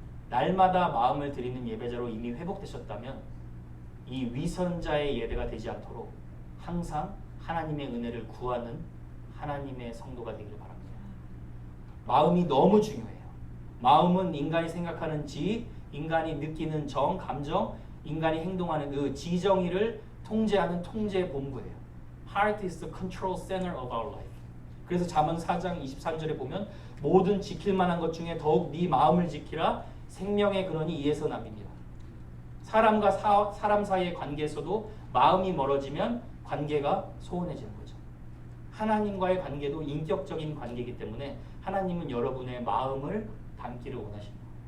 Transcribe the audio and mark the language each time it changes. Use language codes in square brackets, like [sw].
[ko] 날마다 마음을 드리는 예배자로 이미 회복되셨다면 이 위선자의 예배가 되지 않도록 항상 하나님의 은혜를 구하는 하나님의 성도가 되길 바랍니다. 마음이 너무 중요해요. 마음은 인간이 생각하는 지, 인간이 느끼는 정, 감정, 인간이 행동하는 그 지정의를 통제하는 통제의 본부예요. [en] Heart is the control center of our life. [ko] 그래서 잠언 4장 23절에 보면 모든 지킬 만한 것 중에 더욱 네 마음을 지키라. 생명의 근원이 이에서 남입니다. 사람과 사람 사이의 관계에서도 마음이 멀어지면 관계가 소원해지는 거죠. 하나님과의 관계도 인격적인 관계이기 때문에 하나님은 여러분의 마음을 담기를 원하십니다.